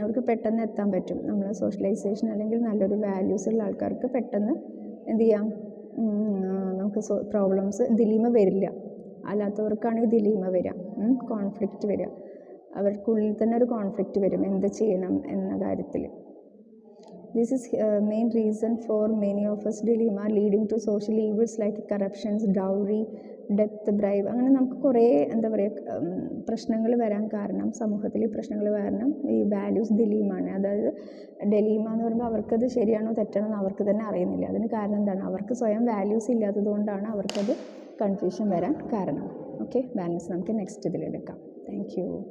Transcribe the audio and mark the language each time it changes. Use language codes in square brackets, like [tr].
[ml] അവർക്ക് പെട്ടെന്ന് എത്താൻ പറ്റും. നമ്മൾ സോഷ്യലൈസേഷൻ അല്ലെങ്കിൽ നല്ലൊരു വാല്യൂസ് ഉള്ള ആൾക്കാർക്ക് പെട്ടെന്ന് എന്ത് ചെയ്യാം, നമുക്ക് പ്രോബ്ലംസ് ദിലീമ വരില്ല. അല്ലാത്തവർക്കാണെങ്കിൽ ദിലീമ വരിക, കോൺഫ്ലിക്റ്റ് വരിക. അവർക്കുള്ളിൽ തന്നെ ഒരു കോൺഫ്ലിക്റ്റ് വരും എന്ത് ചെയ്യണം എന്ന കാര്യത്തിൽ. [en] This is main reason for many of us dilemma leading to social evils like corruptions, dowry, death, bribe. [ml] അങ്ങനെ നമുക്ക് കുറേ പ്രശ്നങ്ങൾ വരാൻ കാരണം, സമൂഹത്തിൽ പ്രശ്നങ്ങൾ കാരണം ഈ വാല്യൂസ് ദിലീമാണ്. അതായത് ഡെലീമ എന്ന് പറയുമ്പോൾ അവർക്കത് ശരിയാണോ തെറ്റാണോ എന്ന് അവർക്ക് തന്നെ അറിയുന്നില്ല. അതിന് കാരണം എന്താണ്? അവർക്ക് സ്വയം വാല്യൂസ് ഇല്ലാത്തത് കൊണ്ടാണ് അവർക്കത് കൺഫ്യൂഷൻ വരാൻ കാരണം. ഓക്കെ, ബാലൻസ് നമുക്ക് നെക്സ്റ്റ് ഇതിലെടുക്കാം. Thank you.